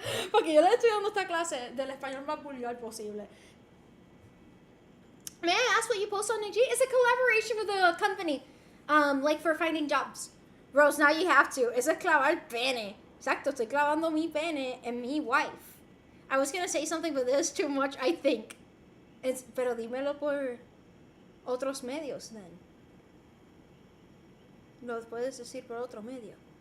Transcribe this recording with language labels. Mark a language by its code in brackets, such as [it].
[es] Porque yo le estoy dando esta clase del español más vulgar posible. [en] May I ask what you post on IG? It's a collaboration with a company, like for finding jobs. Rose, now you have to. [es] Es clavar pene. Exacto, estoy clavando mi pene en mi wife. [en] I was gonna say something, but this is too much, I think. [es] Pero dímelo por otros medios, then. lo puedes decir por otro medio.